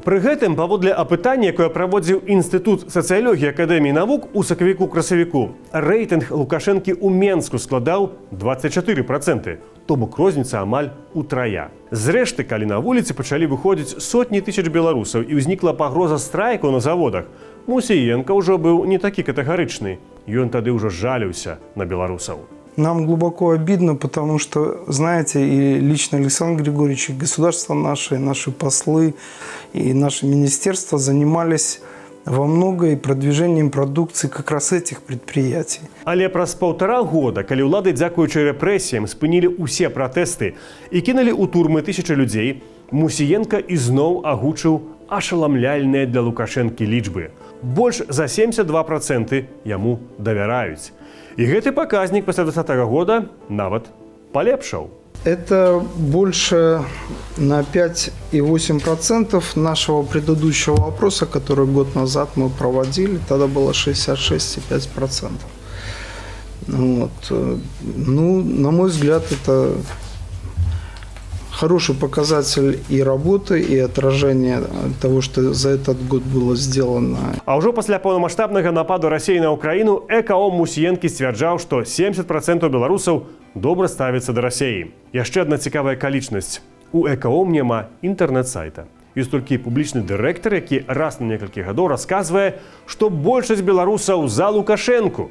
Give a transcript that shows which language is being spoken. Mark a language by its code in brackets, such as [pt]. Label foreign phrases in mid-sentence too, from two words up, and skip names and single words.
[be] Пры гэтым, паводле апытання, якое праводзіў Інстытут сацыялогіі Акадэміі навук у сакавіку-красавіку, рэйтынг Лукашэнкі ў Менску складаў 24%, то бок розніца амаль утрая. Зрэшты, калі на вуліцы пачалі выходзіць сотні тысяч беларусаў і ўзнікла пагроза страйку на заводах, Мусіенка ўжо быў не такі катэгарычны. Ён тады ўжо жаліўся на беларусаў. [ru] Нам глубоко обидно, потому что, знаете, и лично Александр Григорьевич, и государство наше, наши послы, и наше министерство занимались во многое продвижением продукции как раз этих предприятий. [be] Але праз 1,5 года, калі ўлады, дзякуючы рэпрэсіям, спынілі ўсе пратэсты і кінулі ў турмы тысячы людзей, Мусіенка ізноў агучыў ашаламляльныя для Лукашэнкі лічбы. Больш за 72% яму давяраюць. І гэты паказнік пасля 2020 года нават палепшаў. [ru] Это больше на 5,8% нашего предыдущего опроса, который год назад мы проводили. Тогда было 66,5%. Вот. Ну, на мой взгляд, это хороший показатель и работы, и отражение того, что за этот год было сделано. [be] А ўжо пасля паўнамаштабнага нападу Расіі на Украіну Экаом Мусіенкі сцвярджаў, што 70% беларусаў добра ставяцца да Расіі. Яшчэ адна цікавая акалічнасць. У Экаом няма інтэрнэт-сайта. Ёсць толькі публічны дырэктар, які раз на некалькі гадоў расказвае, што большасць беларусаў за Лукашэнку.